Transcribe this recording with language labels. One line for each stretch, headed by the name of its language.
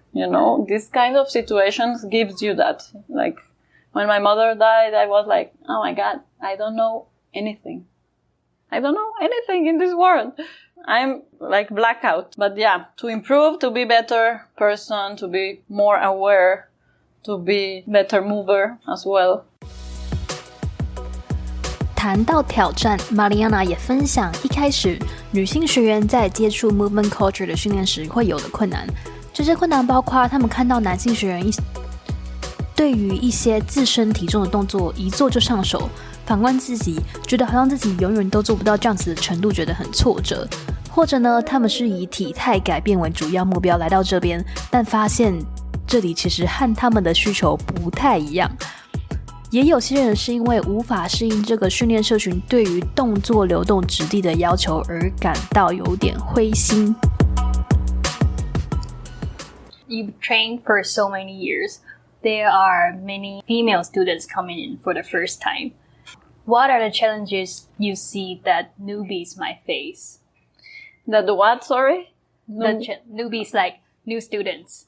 English: You know, this kind of situations gives you that. Like when my mother died, I was like, oh my God, I don't know anything. I don't know anything in this world. I'm like blackout. But yeah, to improve, to be better person, to be more aware, to be better mover as well.
Chinese: 谈到挑战 Mariana 也分享一开始女性学员在接触 movement culture 的训练时会有的困难。这些困难包括他们看到男性学员对于一些自身体重的动作一做就上手，反观自己觉得好像自己永远都做不到这样子的程度，觉得很挫折。或者呢，他们是以体态改变为主要目标来到这边，但发现这里其实和他们的需求不太一样。也有些人是因为无法适应这个训练社群对于动作流动质地的要求而感到有点灰心。
English: You've trained for so many years. There are many female students coming in for the first time. What are the challenges you see that newbies might face? That the what, sorry? The newbies, like new students.